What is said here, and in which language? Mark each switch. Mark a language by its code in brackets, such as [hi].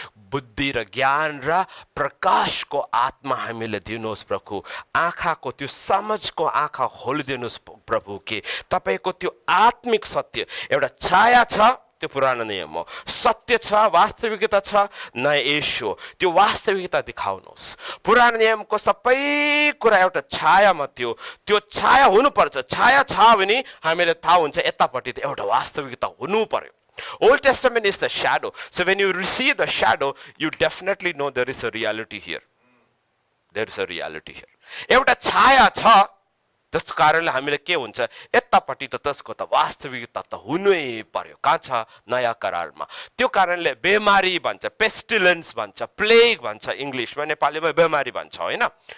[ne] बुद्धि र ज्ञान र प्रकाशको आत्मा हामीले दिनुहोस् प्रभु आँखाको त्यो समझको आँखा खोलिदिनुहोस् प्रभु के तपाईको त्यो आत्मिक सत्य एउटा छाया छ त्यो पुरानो नियम हो सत्य छ वास्तविकता छ नयाँ येशू त्यो वास्तविकता देखाउनुहोस् पुरानो नियमको सबै कुरा एउटा छायामा थियो त्यो छाया हुनुपर्छ छाया छ भने हामीले थाहा हुन्छ यतापट्टि त एउटा वास्तविकता हुनु पर्यो [en] Old Testament is the shadow. So when you receive the shadow, you definitely know there is a reality here. There is a reality here. [ne] एउटा छाया छ त्यसको कारणले हामीले के हुन्छ यतापट्टि त त्यसको त वास्तविकता त हुनै पर्यो कहाँ छ नयाँ करारमा त्यो कारणले बेमारी भन्छ पेस्टिलेन्स भन्छ प्लेग भन्छ इङ्ग्लिसमा नेपालीमा बेमारी भन्छ हैन